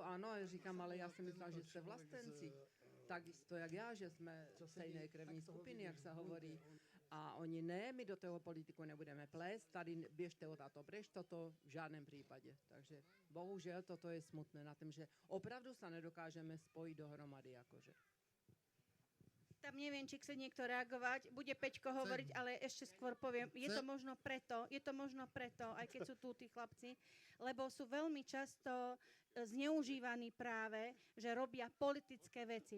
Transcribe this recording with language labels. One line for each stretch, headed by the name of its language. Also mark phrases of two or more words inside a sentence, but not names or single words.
Czech: Ano, já říkám, ale já si myslela, že jste vlastenci. Takisto jak já, že jsme stejné krevní skupiny, jak se hovorí. A oni ne, my do toho politiku nebudeme plést, tady běžte o táto preč, toto v žádném případě.
Slovak: Takže bohužel toto je smutné na tom, že opravdu sa nedokážeme spojiť dohromady. Akože. Tam neviem, či chce niekto reagovať. Bude Peťko hovoriť, ale ešte skôr poviem. Je to možno preto, aj keď sú tu tí chlapci, lebo sú veľmi často zneužívaní práve, že robia politické veci.